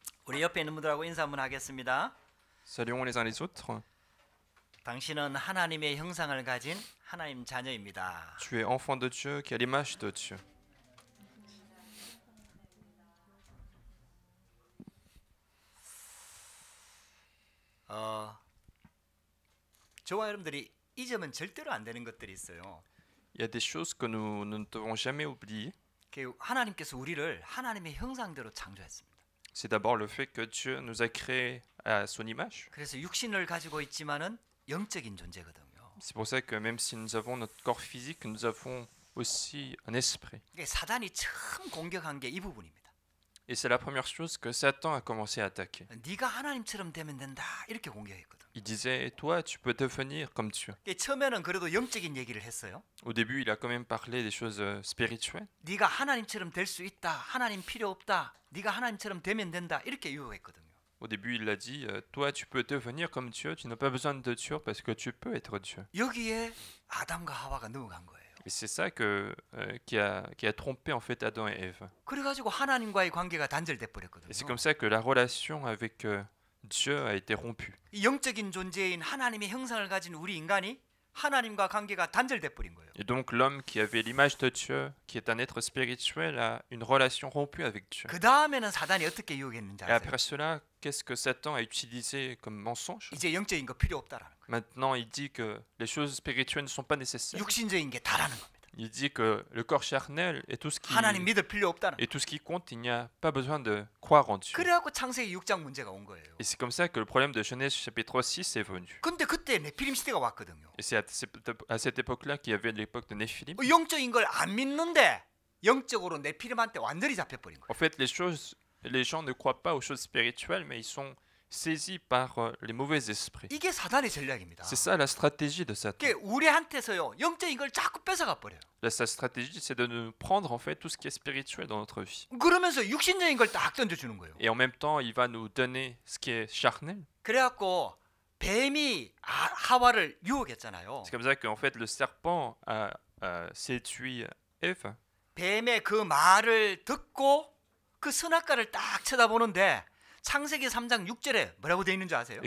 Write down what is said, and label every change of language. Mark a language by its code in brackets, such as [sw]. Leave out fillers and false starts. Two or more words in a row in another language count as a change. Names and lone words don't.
[ko] 우리 옆에 있는 분들하고 인사 한번 하겠습니다. [fr] Saluons les uns les autres. [ko] 당신은 하나님의 형상을 가진 하나님 자녀입니다. [fr] Tu es enfant de Dieu qui a l'image de Dieu. [ko] 저와 여러분들이 잊으면 절대로 안 되는 것들이 있어요. [fr] Il y a des choses que nous ne devons jamais oublier. [ko] 하나님께서 우리를 하나님의 형상대로 창조했습니다. [fr] C'est d'abord le fait que Dieu nous a créés à son image. [ko] 그래서 육신을 가지고 있지만은 영적인 존재거든요. [fr] C'est pour ça que même si nous avons notre corps physique, nous avons aussi un esprit. [ko] 사단이 처음 공격한 게 이 부분입니다. [fr] Et c'est la première chose que Satan a commencé à attaquer. [ko] 네가 하나님처럼 되면 된다 이렇게 공격했거든. [fr] Il disait, toi, tu peux devenir comme Dieu. [ko] 처음에는 그래도 영적인 얘기를 했어요. [fr] Au début, il a quand même parlé des choses spirituelles. [ko] 네가 하나님처럼 될 수 있다. 하나님 필요 없다. 네가 하나님처럼 되면 된다. 이렇게 유혹했거든요. [fr] Au début, il a dit, toi, tu peux devenir comme Dieu, tu n'as pas besoin de Dieu parce que tu peux être Dieu. [ko] 여기에 아담과 하와가 넘어간 거예요. [fr] Et c'est ça qui a trompé en fait Adam et Ève. [ko] 그래가지고 하나님과의 관계가 단절돼 버렸거든요. [fr] Et c'est comme ça que la relation avec Dieu a été rompue. [ko] 이 영적인 존재인 하나님의 형상을 가진 우리 인간이 하나님과 관계가 단절돼 버린 거예요. [fr] Et donc l'homme qui avait l'image de Dieu, qui est un être spirituel, a une relation rompue avec Dieu. [ko] 그 다음에는 사단이 어떻게 유혹했는지 [fr] Et [ko] 아세요? [fr] après cela, qu'est-ce que Satan a utilisé comme mensonge? [ko] 이제 영적인 거 필요 없다라는 거예요. [fr] Maintenant, il dit que les choses spirituelles ne sont pas nécessaires. [ko] 육신적인 게 다라는 겁니다. [fr] Il dit que le corps charnel est tout ce qui [ko] 하나님 믿을 필요 없다는. [fr] et tout ce qui compte, il n'y a pas besoin de croire en Dieu. [ko] 그래갖고 창세기 6장 문제가 온 거예요. [fr] Et c'est comme ça que le problème de Genèse chapitre 6 est venu. [ko] 근데 그때 네피림 시대가 왔거든요. [fr] Et c'est à cette époque-là qu'il y avait l'époque de Néphilim. [ko] 영적인 걸 안 믿는데 영적으로 네피림한테 완전히 잡혀버린 거예요. [fr] En fait, les gens ne croient pas aux choses spirituelles, mais ils sont saisis par les mauvais esprits. [ko] 이게 사단의 전략입니다. [fr] C'est ça la stratégie de Satan. [ko] 그게 우리한테서요 영적인 걸 자꾸 뺏어가 버려요. [fr] Sa stratégie, c'est de nous prendre en fait tout ce qui est spirituel dans notre vie. [ko] 그러면서 육신적인 걸 딱 던져주는 거예요. [fr] Et en même temps, il va nous donner ce qui est charnel. [ko] 그래갖고 뱀이 하와를 유혹했잖아요. [fr] C'est comme ça qu'en fait le serpent a séduit Ève. [ko] 뱀의 그 말을 듣고 그 선악과를 딱 쳐다보는데 창세기 3장 6절에 뭐라고 되어 있는 줄 아세요?